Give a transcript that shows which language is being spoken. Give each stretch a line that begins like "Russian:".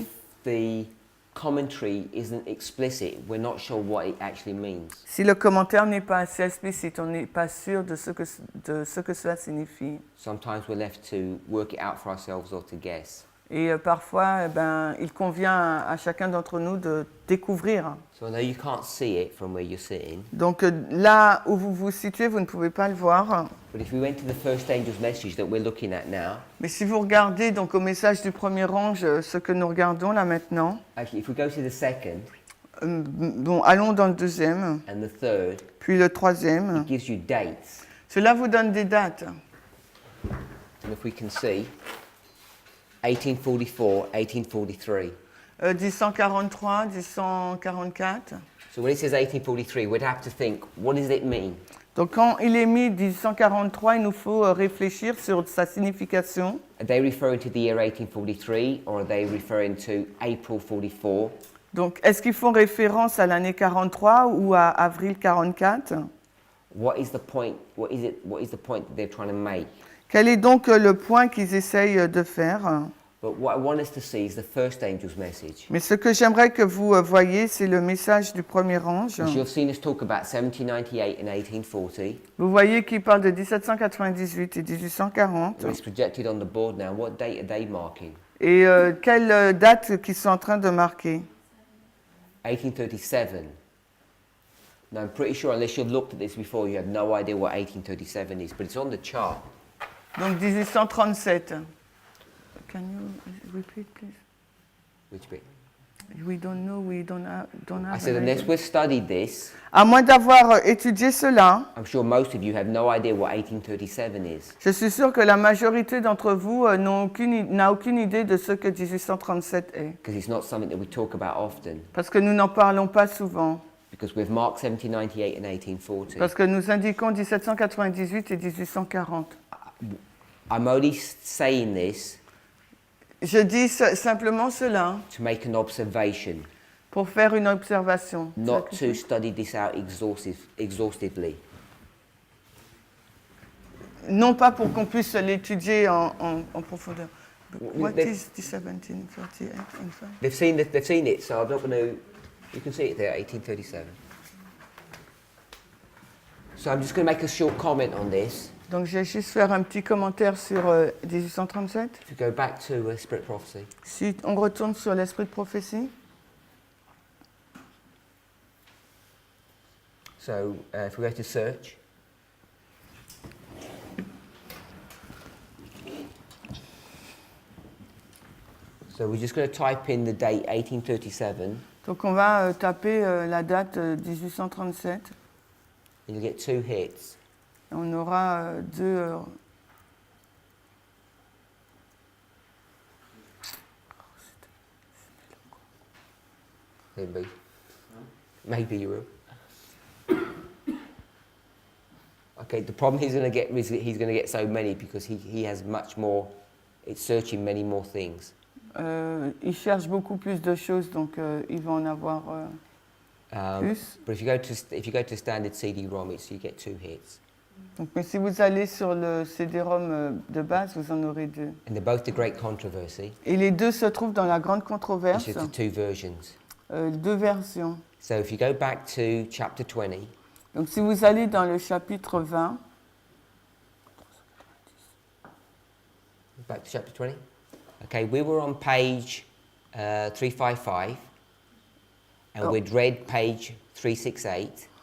English: if the commentary isn't explicit, we're not sure what it actually means.
French: si le commentaire n'est pas assez explicite, on n'est pas sûr de ce que cela signifie.
English: Sometimes we're left to work it out for ourselves or to guess.
French: Et parfois, il convient à chacun d'entre nous de découvrir.
English: So I know you can't see it from where you're sitting,
French: Donc là où vous vous situez, vous ne pouvez pas le voir.
English: but if we went to the first angel's message that we're looking at now,
French: Mais si vous regardez donc au message du premier ange, ce que nous regardons là maintenant,
English: actually, if we go to the second
French: bon, allons dans le deuxième,
English: and the third,
French: puis le troisième.
English: it gives you dates.
French: Cela vous donne des dates.
English: And if we can see, 1844, 1843.
French: 1143, 1144.
English: So when it says 1843, we'd have to think, what does it mean?
French: Donc quand il est mis 1143, il nous faut réfléchir sur sa signification.
English: Are they referring to the year 1843 or are they referring to April 44?
French: Donc est-ce qu'ils font référence à l'année 43 ou à avril 44?
English: What is the point? What is the point that they're trying to make?
French: Quel est donc le point qu'ils essayent de faire?
English: But what I want us to see is the first angel's message.
French: Mais ce que j'aimerais que vous voyez, c'est le message du premier ange.
English: Because you've seen us talk about 1798 and 1840.
French: Vous voyez qu'il parle de 1798 et 1840.
English: It's projected on the board now. What date are they marking?
French: Et quelle date qu'ils sont en train de marquer?
English: 1837. Now I'm pretty sure unless you've looked at this before, you have no idea what 1837 is, but it's on the chart. Donc 1837. Can you repeat, please? Which bit? We don't know, we don't have I said an unless idea. we've studied this,
French: À moins d'avoir étudié cela,
English: I'm sure most of you have no idea what 1837 is.
French: je suis sûre que la majorité d'entre vous n'a aucune idée de ce que 1837 est.
English: Because it's not something that we talk about often.
French: Parce que nous n'en parlons pas souvent.
English: Because we've marked 1798 and 1840.
French: Parce que nous indiquons 1798 et 1840.
English: I'm only saying this
French: Je dis simplement cela
English: to make an observation,
French: pour faire une observation.
English: not to study this out exhaustively.
French: Non pas pour qu'on puisse l'étudier en profondeur.
English: What is 1738 in fact? They've seen it, so I'm not going to. You can see it there, 1837. So I'm just going to make a short comment on this.
French: Donc je vais juste faire un petit commentaire sur 1837.
English: If you go back to Spirit Prophecy,
French: Si on retourne sur l'esprit de prophétie.
English: so if we go to search, so we're just going to type in the date 1837,
French: Donc on va taper la date 1837.
English: and you'll get two hits.
French: On aura deux.
English: Maybe you will. Okay, the problem he's going to get is that he's going to get so many because he has much more. It's searching many more things.
French: Il cherche beaucoup plus de choses, donc il va en avoir plus.
English: But if you go to standard CD-ROM, you get two hits.
French: Donc, mais si vous allez sur le CD-ROM de base, vous en aurez deux.
English: And they're both the great controversy.
French: Et les deux se trouvent dans la grande
English: It's
French: controverse.
English: just the two versions.
French: Deux versions.
English: So if you go back to chapter 20,
French: Donc si vous allez dans le chapitre 20,
English: back to chapter 20. Okay, we were on page 355, and we'd read page 368.